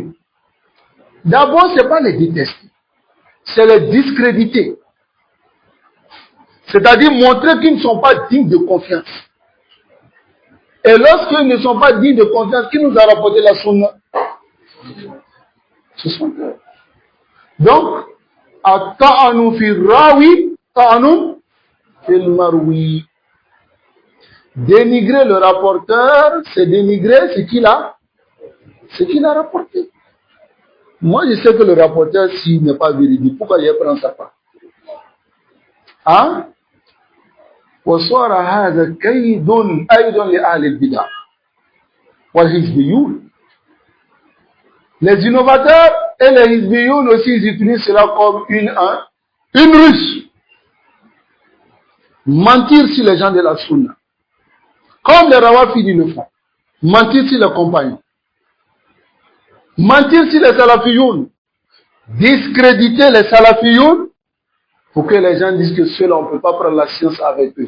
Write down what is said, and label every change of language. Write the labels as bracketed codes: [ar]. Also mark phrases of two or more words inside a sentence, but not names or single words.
[fr] D'abord, ce n'est pas les détester, c'est les discréditer. C'est-à-dire montrer qu'ils ne sont pas dignes de confiance. Et lorsqu'ils ne sont pas dignes de confiance, qui nous a rapporté la sunna? Ce sont eux. Donc, [ar] الطعن في الراوي، طعن في المروي. [fr] Dénigrer le rapporteur, c'est dénigrer ce qu'il a rapporté. Moi, je sais que le rapporteur, s'il n'est pas véridique, pourquoi il prend sa part? Hein? [ar] وصار هذا كيد أيضا لأهل البدع والحزبيون. [fr] Les innovateurs et les hizbiyoun aussi, ils utilisent cela comme une ruse. Mentir sur les gens de la sunna. Comme les rawafidis le font. Mentir sur les compagnons. Mentir sur les salafiyoun. Discréditer les salafiyoun pour que les gens disent que ceux-là, on ne peut pas prendre la science avec eux.